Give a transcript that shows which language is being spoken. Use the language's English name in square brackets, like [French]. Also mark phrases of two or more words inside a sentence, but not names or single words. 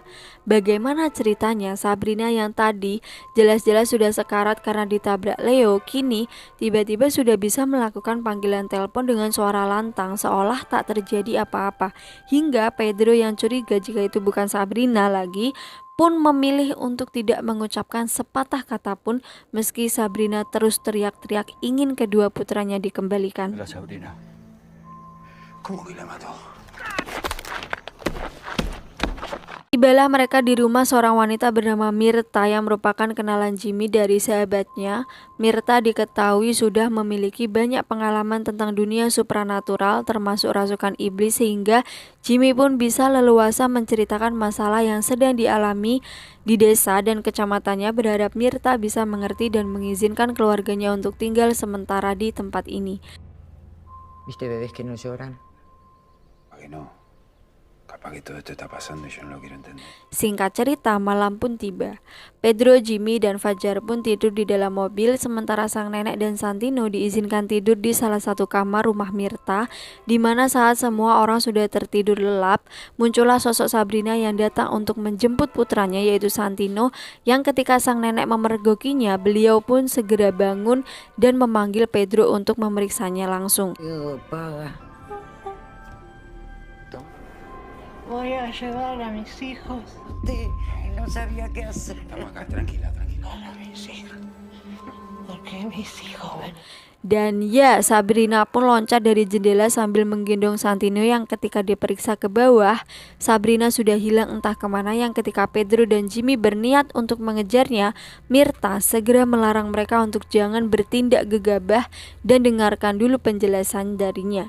[Indonesian] Bagaimana ceritanya Sabrina yang tadi jelas-jelas sudah sekarat karena ditabrak Leo, kini tiba-tiba sudah bisa melakukan panggilan telepon dengan suara lantang seolah tak terjadi apa-apa. Hingga Pedro yang curiga jika itu bukan Sabrina lagi pun memilih untuk tidak mengucapkan sepatah kata pun, meski Sabrina terus teriak-teriak ingin kedua putranya dikembalikan. [Spanish] La Sabrina. ¿Cómo que la mató? [Indonesian] Tibalah mereka di rumah seorang wanita bernama Mirta yang merupakan kenalan Jimmy dari sahabatnya. Mirta diketahui sudah memiliki banyak pengalaman tentang dunia supranatural termasuk rasukan iblis, sehingga Jimmy pun bisa leluasa menceritakan masalah yang sedang dialami di desa dan kecamatannya, berharap Mirta bisa mengerti dan mengizinkan keluarganya untuk tinggal sementara di tempat ini. [Spanish] ¿Viste bebés que no lloran? ¿Para qué no? Capaz que todo esto está pasando y yo no lo quiero entender. [Indonesian] Singkat cerita, malam pun tiba. Pedro, Jimmy, dan Fajar pun tidur di dalam mobil, sementara sang nenek dan Santino diizinkan tidur di salah satu kamar rumah Mirta, di mana saat semua orang sudah tertidur lelap, muncullah sosok Sabrina yang datang untuk menjemput putranya, yaitu Santino, yang ketika sang nenek memergokinya, beliau pun segera bangun dan memanggil Pedro untuk memeriksanya langsung. [Spanish] Voy a llevar a mis hijos. No sabía qué hacer. Estamos acá, tranquila, tranquila. A mis hijos. Porque mis hijos ven. [Indonesian] Dan ya, Sabrina pun loncat dari jendela sambil menggendong Santino yang ketika diperiksa ke bawah, Sabrina sudah hilang entah kemana, yang ketika Pedro dan Jimmy berniat untuk mengejarnya, Mirta segera melarang mereka untuk jangan bertindak gegabah dan dengarkan dulu penjelasan darinya.